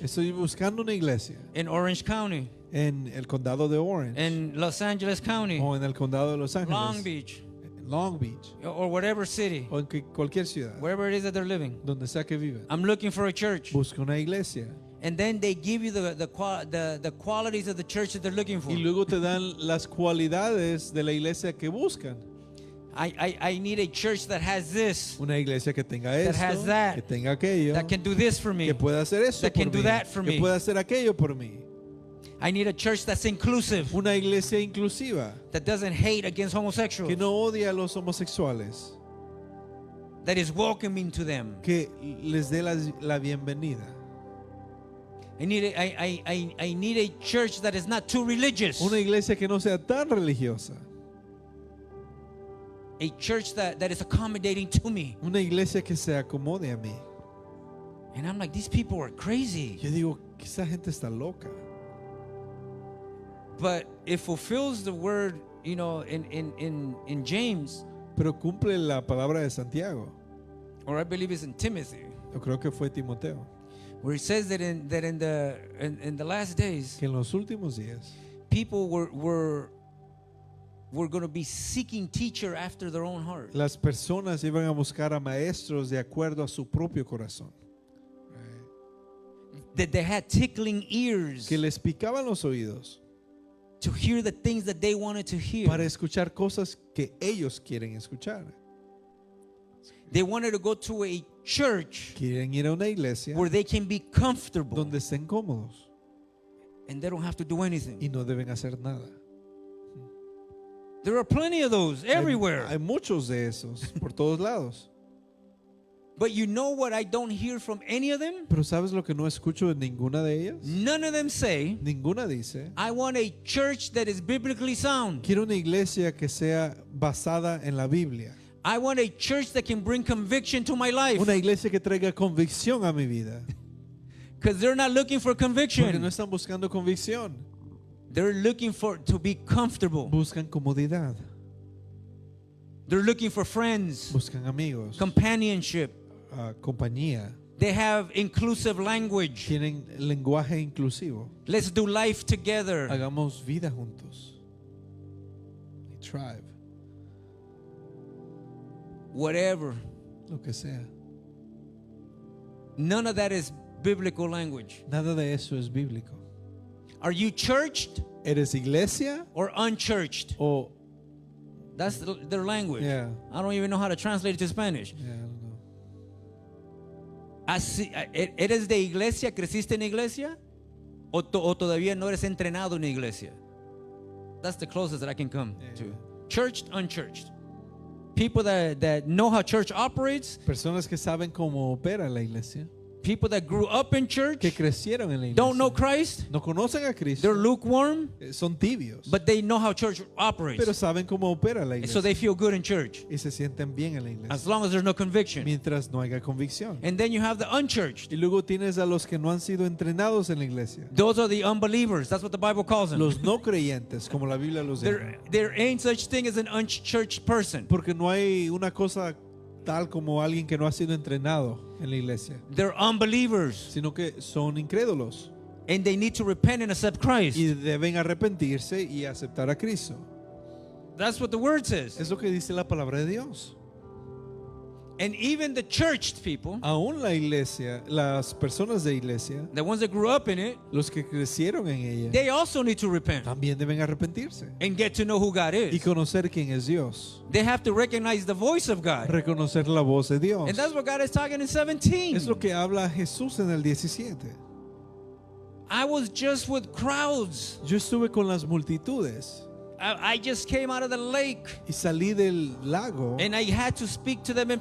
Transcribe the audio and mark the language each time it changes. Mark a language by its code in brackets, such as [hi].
[es] estoy buscando una iglesia [en] in Orange County, [es] en el condado de Orange [en] in Los Angeles County, [es] o en el condado de Los Ángeles, [en] Long Beach, [es] Long Beach [en] or whatever city, [es] o en cualquier ciudad, [en] wherever it is that they're living. [es] donde sea que viven. [en] I'm looking for a church. [es] Busca una iglesia [en] And then they give you the qualities of the church that they're looking for. [es] y luego te dan las cualidades de la iglesia que buscan. [en] I need a church that has this, [es] Una iglesia que tenga [en] That [es] esto, [en] has that. [es] que tenga aquello, [en] that can do this for me. [es] que pueda hacer eso [en] that [es] por [en] can do [es] mí, [en] that for [es] que [en] me. [es] pueda hacer aquello por mí. [en] I need a church that's inclusive, [es] Una iglesia inclusiva, [en] that doesn't hate against homosexuals, [es] que no odia a los homosexuales, [en] that is welcoming to them. [es] que les dé la bienvenida. [en] I need a church that is not too religious. [es] Una iglesia que no sea tan religiosa. [en] A church that is accommodating to me. [es] Una iglesia que se acomode a mí. [en] And I'm like, these people are crazy. [es] Yo digo, que esa gente está loca. [en] But it fulfills the word, you know, in James, [es] Pero cumple la palabra de Santiago. [en] or I believe it's in Timothy, [es] Yo creo que fue Timoteo. [en] where it says that in the last days, [es] Que en los últimos días [en] people were going to be seeking teacher after their own heart. [es] las personas iban a buscar a maestros de acuerdo a su propio corazón. [en] That they had tickling ears [es] Que les picaban los oídos [en] to hear the things that they wanted to hear. [es] para escuchar cosas que ellos quieren escuchar. [en] They wanted to go to a church [es] Quieren ir a una iglesia [en] where they can be comfortable [es] donde estén cómodos [en] and they don't have to do anything. [es] y no deben hacer nada. [en] There are plenty of those everywhere. [es] Hay muchos de esos por todos lados. [en] But you know what I don't hear from any of them? [es] Pero ¿sabes lo que no escucho de ninguna de ellas? [en] None of them say, [es] Ninguna dice, [en] I want a church that is biblically sound. [es] quiero una iglesia que sea basada en la Biblia. [en] I want a church that can bring conviction to my life. [es] Una iglesia que traiga convicción a mi vida. [en] Because they're not looking for [es] Porque no [en] conviction. [es] están buscando convicción. [en] They're looking to be comfortable. [es] Buscan comodidad. [en] They're looking for friends, [es] Buscan amigos. [en] companionship. [es] Compañía. [en] They have inclusive language. [es] Tienen lenguaje inclusivo. [en] Let's do life together. [es] Hagamos vida juntos. [en] A tribe. Whatever. [es] Lo que sea. [en] None of that is biblical language. [es] Nada de eso es bíblico. [en] Are you churched [es] ¿Eres iglesia [en] or unchurched? [es] o [en] That's their language. Yeah. I don't even know how to translate it to Spanish. Yeah, I don't know. [es] Así, ¿eres de iglesia? ¿Creciste en iglesia? ¿O todavía no eres entrenado en iglesia? [en] That's the closest that I can come to. Churched, unchurched. People that know how church operates. [es] Personas que saben cómo opera la iglesia, [en] People that grew up in church. [es] que crecieron en la iglesia, [en] Don't know Christ. [es] no conocen a Cristo, [en] They're lukewarm. [es] son tibios, [en] But they know how church operates. [es] pero saben cómo opera la [en] And [es] iglesia [en] so they feel good in church. [es] y se sienten bien en la iglesia, [en] As long as there's no conviction. [es] mientras no haya convicción. [en] And then you have the unchurched. [es] Y luego tienes a los que no han sido entrenados en la iglesia, [en] Those are the unbelievers. That's what the Bible calls them. [es] los no creyentes, como la Biblia los llama, [en] There ain't such thing as an unchurched person. [es] porque no hay una cosa tal como alguien que no ha sido entrenado en la iglesia, [en] They're unbelievers. [es] sino que son incrédulos [en] And they need to repent and accept Christ. [es] y deben arrepentirse y aceptar a Cristo. [en] That's what the word says. [es] Es lo que dice la palabra de Dios. [en] And even the churched people, [es] Aún la iglesia, las personas de iglesia, [en] the ones that grew up in it, [es] los que crecieron en ella, [en] they also need to repent [es] también deben arrepentirse [en] and get to know who God [es] y [en] is. [es] conocer quién es Dios, [en] They have to recognize the voice of God. [es] reconocer la voz de Dios. [en] And that's what God is talking in 17. [es] Es lo que habla Jesús en el 17. [en] I was just with crowds. [es] Yo estuve con las multitudes [en] I just came out of the lake [es] y salí del lago [en] and I had to speak to them in